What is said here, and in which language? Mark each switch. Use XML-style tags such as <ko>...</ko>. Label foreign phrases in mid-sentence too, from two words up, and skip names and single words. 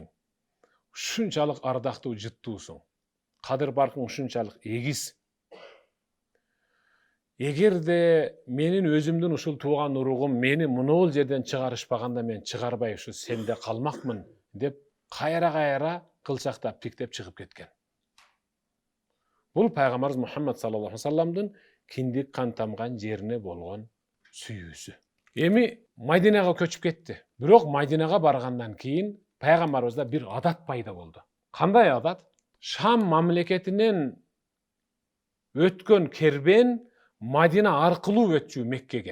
<ky>Ушунчалык ардактуу жыттуусуң. Кадыр баркың ушунчалык эгиз. Эгерде менин өзүмдүн ушул тууган уругум мени мунул жерден чыгарышпаганда мен чыгарбай ушу сенде калмакмын деп кайра кылчактап пиктеп чыгып кеткен. Бул пайгамбарыбыз Мухаммад</ky> <ar>صلى الله عليه وسلمдын</ar> <ky>киндик кан тамган жерине болгон сүйүүсү. Эми Мадинага көчүп кетти. Бирок Мадинага баргандан кийин пайгамбарыбызда бир адат пайда болду. Кандай адат? Шам мамлекетинен өткөн кербен Мадина аркылуу өтчү Меккеге.</ky>